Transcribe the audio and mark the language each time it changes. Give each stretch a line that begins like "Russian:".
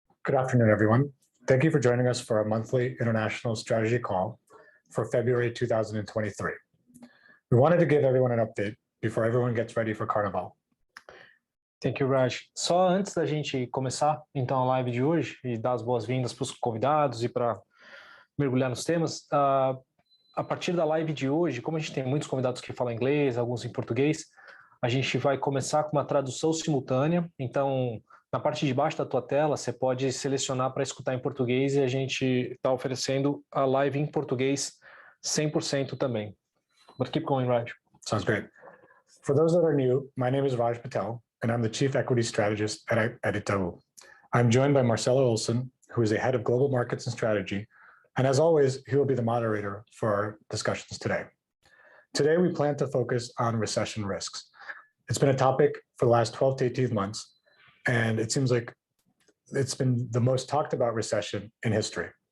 English: Good afternoon, everyone. Thank you for joining us for our monthly international strategy call for February 2023. We wanted to give everyone an update before everyone gets ready for Carnival. Thank you, Raj.
Portuguese: Só antes da gente começar, então, a live de hoje e dar as boas-vindas para os convidados e para mergulhar nos temas, a partir da live de hoje, como a gente tem muitos convidados que falam inglês, alguns em português, a gente vai começar com uma tradução simultânea. Então, na parte de baixo da tua tela, você pode selecionar para escutar em português e a gente está oferecendo a live em português 100% também.
English: But keep going, Raj. Sounds great. For those that are new, my name is Raj Patel, and I'm the Chief Equity Strategist at Itaú. I'm joined by Marcelo Olson, who is the Head of Global Markets and Strategy, and as always, he will be the moderator for our discussions today. Today, we plan to focus on recession risks. It's been a topic for the last 12 to 18 months, and it seems like it's been the most talked about recession in history.